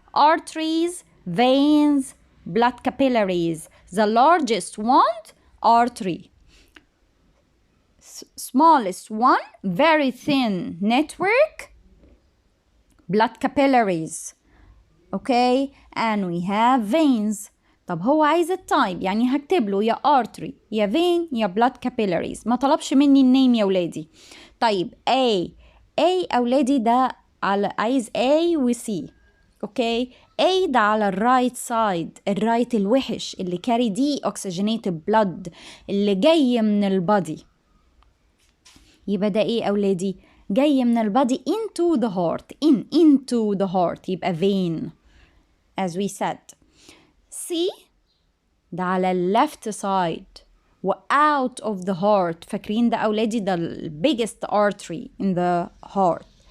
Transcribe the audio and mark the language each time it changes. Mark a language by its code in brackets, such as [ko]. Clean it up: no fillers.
[en] Arteries, veins, blood capillaries. The largest one, artery. Smallest one, very thin network, blood capillaries. Okay, and we have veins. [ar] طب هو عايز التايب، يعني هكتب له يا artery يا vein يا blood capillaries. ما طلبش مني النيم يا ولادي. طيب A أولادي ده على عايز A و C. اوكي A ده على الرايت سايد، الرايت الوحش اللي كاري دي [en] oxygenated blood [ar] اللي جاي من البادي. يبقى ده ايه أولادي؟ جاي من البادي [en] into the heart. into the heart يبقى vein as we said. C [ar] ده على [en] left side و out of the heart. [ar] فاكرين ده أولادي ده [en] biggest artery in the heart.